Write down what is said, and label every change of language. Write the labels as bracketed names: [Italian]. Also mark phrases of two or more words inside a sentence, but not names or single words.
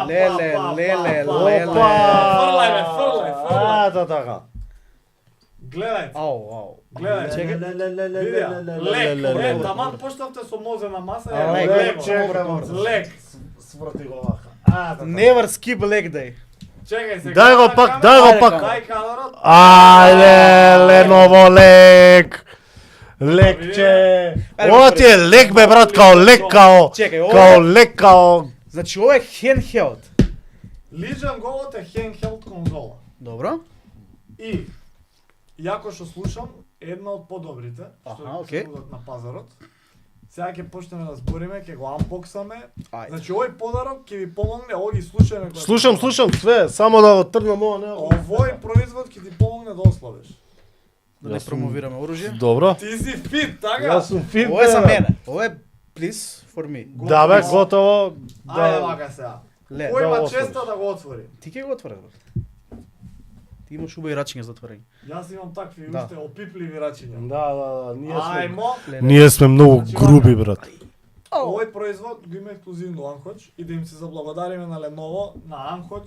[Macedonian] Леле. Фрлај, бе, фрлај. Ето така. Гледај, Ау. гледај. Чекај. Лек, таман почнавте со мозена маса. Лек, лек, чекај. лек. Сврти го вака. [English] Never skip leg day. [Macedonian] Чекај се. Дај го пак, дај го пак. Дај кадрот. Ајде, Леново лек. Лекче. Ова ти е лек бе брат, као лек као. Чекај, ова Као лек као. Значи ова е handheld. Legion Go е handheld конзола. Добро. И јако што слушам, една од подобрите што Аха, се окей. нудат на пазарот. Сега ќе почнеме да збориме, ќе го анбоксаме. Ајде. Значи овој подарок ќе ви помогне, ово ги слушаме. Слушам све, само да го тргнам ова не. Овој производ ќе ти помогне да ослабиш. Да не промовираме оружје. Добро. Ти си фит, така? Јас сум фит. Ова е за мене. Ова е [English] please for me. [Macedonian] Да бе, готово. Ајде вака сега. Ле, Кој да има го честа да го отвори? ти ќе го отвориш. Бе. Ти имаш убави рачиња за отворање. Јас имам такви Да. уште опипливи рачиња. Да, ние сме. Ајмо. Ние сме многу Значи, груби, брат. Овој производ го има ексклузивно Анхоч и да им се заблагодариме на Леново, на Анхоч.